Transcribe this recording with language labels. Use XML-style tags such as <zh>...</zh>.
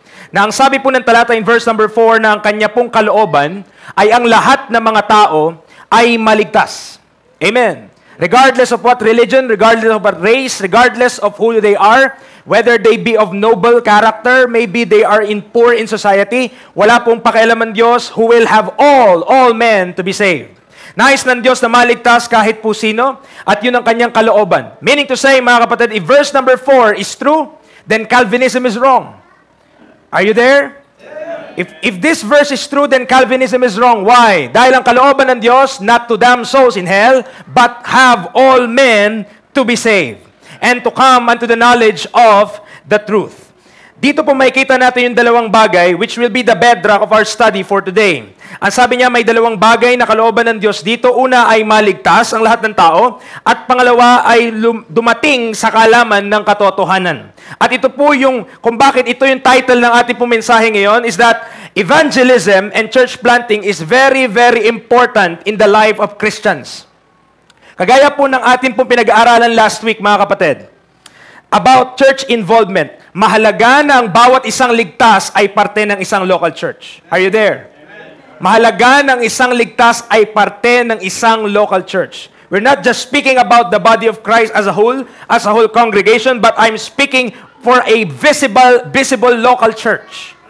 <tl>Na ang sabi po ng talata</tl> <en>in verse number 4</en> <tl>na ang kanya pong kalooban ay ang lahat ng mga tao ay maligtas. Amen.</tl> <en>Regardless of what religion, regardless of what race, regardless of who they are, whether they be of noble character, maybe they are poor in society,</en> <tl>wala pong pakialaman Diyos</tl> <en>who will have all men to be saved.</en> <tl>Nais ng Diyos na maligtas kahit po sino, at yun ang kanyang kalooban.</tl> <en>Meaning to say,</en> <tl>mga kapatid,</tl> <en>if verse number 4 is true, then Calvinism is wrong. Are you there? If this verse is true, then Calvinism is wrong. Why?</en> <tl>Dahil ang kalooban ng Diyos,</tl> <en>not to damn souls in hell, but have all men to be saved and to come unto the knowledge of the truth.</en> <tl>Dito po makikita natin yung dalawang bagay</tl> <en>which will be the bedrock of our study for today.</en> <tl>Ang sabi niya, may dalawang bagay na kalooban ng Diyos dito. Una ay maligtas ang lahat ng tao, at pangalawa ay dumating sa kaalaman ng katotohanan. At ito po yung, kung bakit ito yung title ng ating pong mensahe ngayon,</tl> <en>is that evangelism and church planting is very, very important in the life of Christians.</en> <tl>Kagaya po ng ating pong pinag-aaralan</tl> <en>last week,</en> <tl>mga kapatid, about church involvement. Mahalaga na ang bawat isang ligtas ay parte ng isang local church.</tl> <en>Are you there?</en> <tl>Mahalaga ng isang ligtas ay parte ng isang local church.</tl> <en>We're not just speaking about the body of Christ as a whole congregation, but I'm speaking for a visible local church.</en>